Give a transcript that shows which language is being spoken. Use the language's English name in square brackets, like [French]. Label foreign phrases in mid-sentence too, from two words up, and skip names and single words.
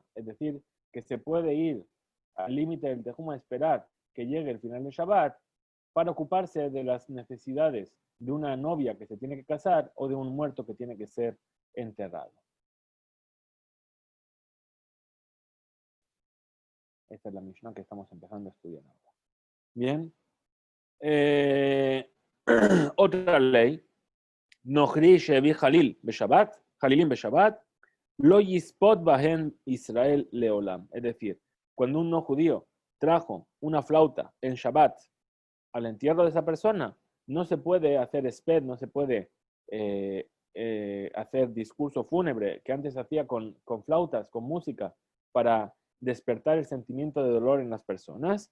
[Spanish] Es decir, que se puede ir al límite del Tejum a esperar que llegue el final del Shabbat para ocuparse de las necesidades de una novia que se tiene que casar o de un muerto que tiene que ser enterrado. Esta es la Mishnah que estamos empezando a estudiar ahora. Bien. Otra ley. [Hebrew] נכרי שהביא חליל בשבת, חלילים בשבת, לא יספוד בהן ישראל לעולם. [Spanish] Es decir, cuando un no judío trajo una flauta en Shabbat al entierro de esa persona, no se puede hacer sped, no se puede hacer discurso fúnebre que antes hacía con flautas, con música, para despertar el sentimiento de dolor en las personas.